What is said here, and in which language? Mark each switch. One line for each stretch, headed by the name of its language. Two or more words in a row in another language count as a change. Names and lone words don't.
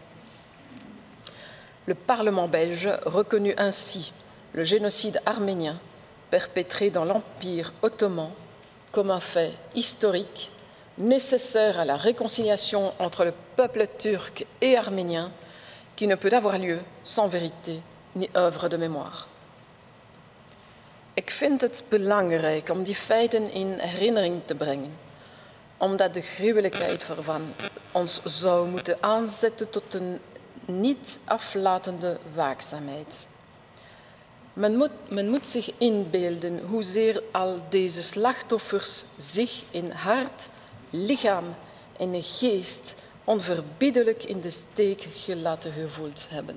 French: Le Parlement belge reconnut ainsi le génocide arménien perpétré dans l'Empire ottoman comme un fait historique nécessaire à la réconciliation entre le peuple turc et arménien qui ne peut avoir lieu sans vérité ni œuvre de mémoire.
Dutch: Ik vind het belangrijk om die feiten in herinnering te brengen, omdat de gruwelijkheid ervan ons zou moeten aanzetten tot een niet aflatende waakzaamheid. Men moet zich inbeelden hoezeer al deze slachtoffers zich in hart, lichaam en geest onverbiddelijk in de steek gelaten gevoeld hebben.